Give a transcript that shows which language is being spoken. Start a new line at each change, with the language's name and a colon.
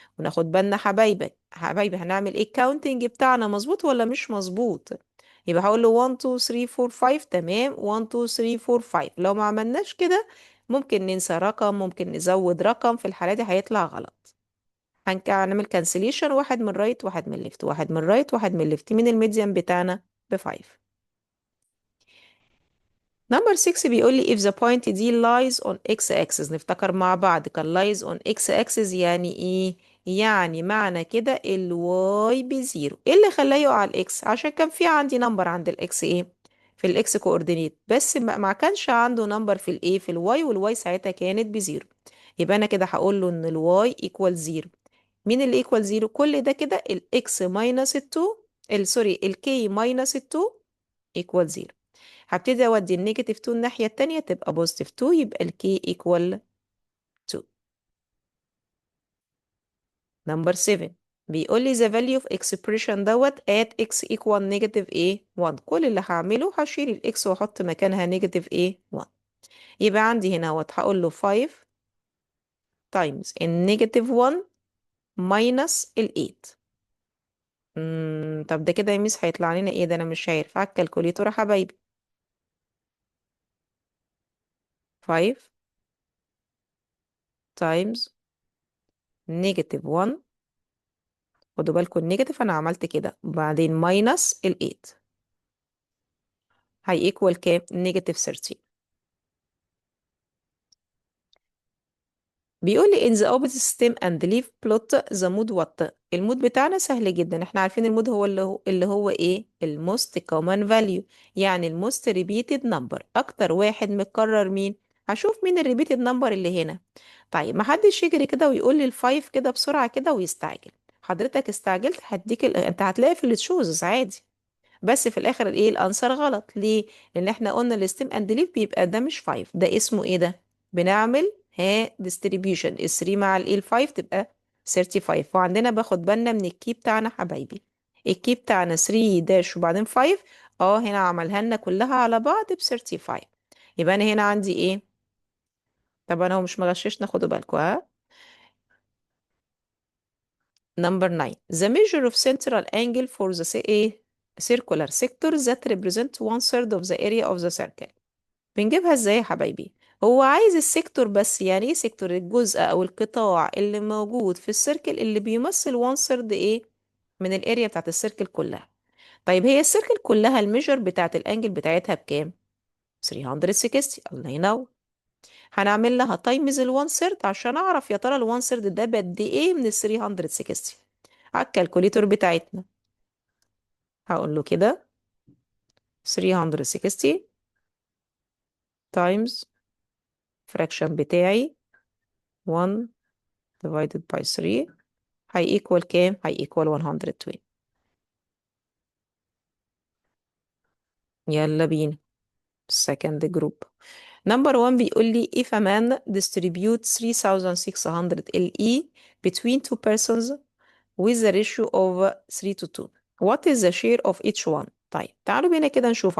Arabic: وناخد بالنا حبايبي هنعمل ايه الكاونتنج بتاعنا، مظبوط ولا مش مظبوط؟ يبقى هقول له 1 2 3 4 5. تمام. 1 2 3 4 5. لو ما عملناش كده ممكن ننسى رقم، ممكن نزود رقم، في الحالة دي هيطلع غلط. هنعمل كانسليشن، واحد من رايت واحد من ليفت، واحد من رايت واحد من ليفت. من الميديان بتاعنا ب5. نمبر 6 بيقول لي
English: if the point دي lies on x axis.
Arabic: نفتكر مع بعض، كان lies on x axis يعني ايه؟ يعني معنى كده ال y بزيرو. ايه اللي خلاه يقع على الاكس؟ عشان كان في عندي نمبر عند الاكس ايه، في الاكس كوردينيت، بس ما كانش عنده نمبر في الايه في الواي، والواي ساعتها كانت بزيرو. يبقى انا كده هقول له ان الواي ايكوال زيرو. مين اللي ايكوال زيرو؟ كل ده كده الاكس ماينس ال2، سوري الكي ماينس ال2 ايكوال زيرو. هبتدي اودي النيجاتيف 2 الناحية التانية تبقى بوزيتيف 2، يبقى الكي ايكوال 2. نمبر 7 بيقول لي
English: the value of expression دوت at x equal negative ايه 1.
Arabic: كل اللي هعمله هشيل الاكس واحط مكانها نيجاتيف ايه 1. يبقى عندي هنا اهوت هقول له 5 times النيجاتيف 1 minus ال 8. طب ده كده يا ميس هيطلع لنا ايه؟ ده انا مش عارف على الكالكوليتور يا حبايبي. 5 times نيجاتيف 1. خدوا بالكم النيجاتيف انا عملت كده، وبعدين ماينس ال 8 هي ايكوال كام؟ نيجاتيف 13. بيقول لي
English: in the opposite stem and leaf plot the mood what.
Arabic: المود بتاعنا سهل جدا، احنا عارفين المود هو اللي هو ايه الموست common value، يعني الموست repeated number، اكتر واحد متكرر. مين؟ هشوف مين الريبيتد نمبر اللي هنا. طيب ما حدش يجري كده ويقول لي الفايف كده بسرعة كده ويستعجل. حضرتك استعجلت هديك انت هتلاقي في التشوزز عادي، بس في الاخر الايه الانسر غلط. ليه؟ لان احنا قلنا الستيم اند ليف بيبقى ده مش 5، ده اسمه ايه ده؟ بنعمل ديستريبيوشن ال 3 مع ال 5 تبقى 35. وعندنا باخد بالنا من الكي بتاعنا حبايبي، الكي بتاعنا 3 داش وبعدين 5. اه هنا عملها لنا كلها على بعض ب 35. يبقى انا هنا عندي ايه؟ طب انا هو مش مغششنا، خدوا بالكم ها.
English: Number 9 the measure of central angle for the ايه circular sector that represent one third of the area of the circle.
Arabic: بنجيبها ازاي يا حبايبي؟ هو عايز السيكتور بس. يعني ايه سيكتور؟ الجزء او القطاع اللي موجود في السيركل اللي بيمثل وان ثيرد ايه من الاريا بتاعت السيركل كلها. طيب هي السيركل كلها الميجر بتاعت الانجل بتاعتها بكام؟ 360. الله ينور. هنعمل لها تايمز الوان ثيرد عشان اعرف يا ترى الوان ثيرد ده بقد ايه من ال 360. على الكالكوليتور بتاعتنا هقول له كده 360 تايمز fraction بتاعي 1 divided by 3 هي equal كام؟ هي equal 120. يلا بينا second group.
English: number 1
Arabic: بيقول لي
English: if a man distributes 3600 LE between two persons with a ratio of 3 to 2. what is the share of each one؟
Arabic: طيب تعالوا بينا كده نشوف.